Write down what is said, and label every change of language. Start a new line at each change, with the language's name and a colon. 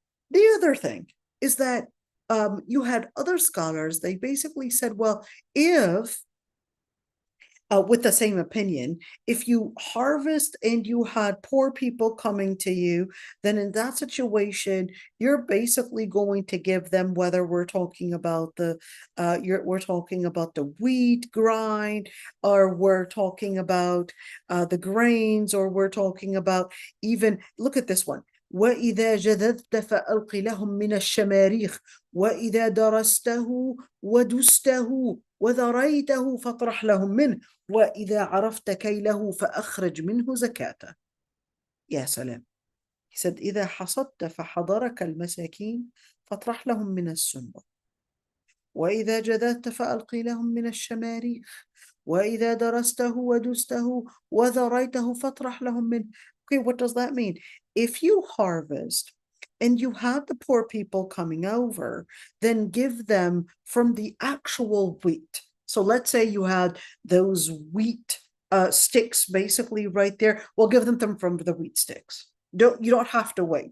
English: The other thing is that you had other scholars, they basically said, well, if with the same opinion, if you harvest and you had poor people coming to you, then in that situation, you're basically going to give them, whether we're talking about we're talking about the wheat grind, or we're talking about the grains, or we're talking about even, look at this one.
Arabic: وإذا جذذت فألق لهم من الشماريخ وإذا درسته ودسته وذريته فاطرح لهم منه وإذا عرفت كيله فأخرج منه زكاته. يا سلام. He said إذا حصدت فحضرك المساكين فاطرح لهم من السنبل وإذا جذذت فألق لهم من الشماريخ وإذا درسته ودسته وذريته فاطرح لهم منه.
English: Okay, what does that mean? If you harvest and you have the poor people coming over, then give them from the actual wheat. So let's say you had those wheat sticks basically right there. Well, give them from the wheat sticks. You don't have to wait.